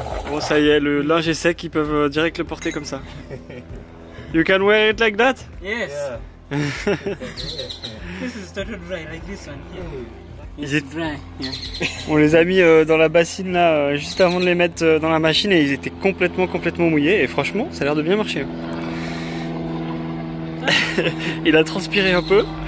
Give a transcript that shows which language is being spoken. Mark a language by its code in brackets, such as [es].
[fr] Bon ça y est, le linge est sec, ils peuvent direct le porter comme ça. [en] You can wear it like that? Yes. Yeah. This is totally dry, like this one here. It's dry. Yeah. [fr] On les a mis dans la bassine là, juste avant de les mettre dans la machine et ils étaient complètement mouillés et franchement ça a l'air de bien marcher. Il a transpiré un peu.